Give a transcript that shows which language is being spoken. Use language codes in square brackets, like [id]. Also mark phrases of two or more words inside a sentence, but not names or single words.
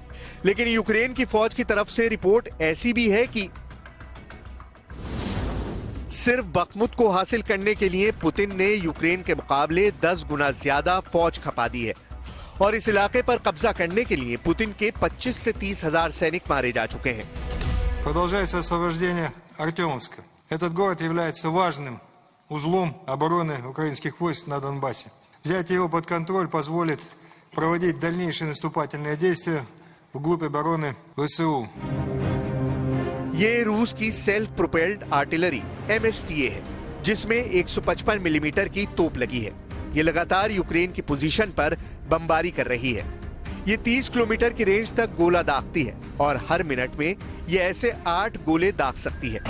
[hi] लेकिन यूक्रेन की फौज की तरफ से रिपोर्ट ऐसी भी है कि सिर्फ बखमुत को हासिल करने के लिए पुतिन ने यूक्रेन के मुकाबले 10 गुना ज्यादा फौज खपा दी है और इस इलाके पर कब्जा करने के लिए पुतिन के 25 से 30 हजार सैनिक मारे जा चुके हैं। [ru] Продолжается освобождение Артемовска. Этот город является важным узлом обороны украинских войск на Донбассе. Взять его под контроль позволит проводить дальнейшие наступательные действия вглубь обороны ВСУ. [hi] ये रूस की [en] self-propelled artillery [hi] MSTA है, जिसमें 155 मिलीमीटर की तोप लगी है। ये लगातार यूक्रेन की पोजीशन पर बमबारी कर रही है। ये 30 किलोमीटर की रेंज तक गोला दागती है और हर मिनट में ये ऐसे 8 गोले दाग सकती है।